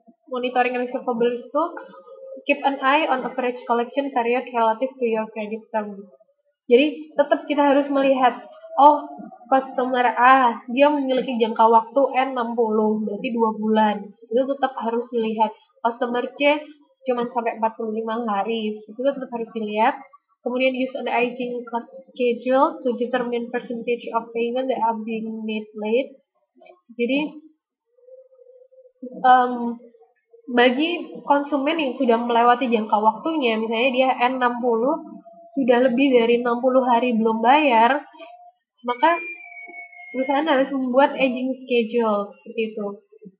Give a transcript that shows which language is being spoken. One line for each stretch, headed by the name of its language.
English: Monitoring receivables
Indonesian: itu
English: keep an eye on average collection period relative to your credit terms.
Indonesian: Jadi tetap kita harus melihat, customer A dia memiliki jangka waktu N60, berarti 2 bulan. Itu tetap harus dilihat. Customer C cuma sampai 45 hari, itu tetap harus dilihat. Kemudian
English: use an aging schedule to determine percentage of payment that are being made late.
Indonesian: Jadi bagi konsumen yang sudah melewati jangka waktunya, misalnya dia N60 sudah lebih dari 60 hari belum bayar, maka perusahaan harus membuat aging schedule, seperti itu. Tetap ya, jadi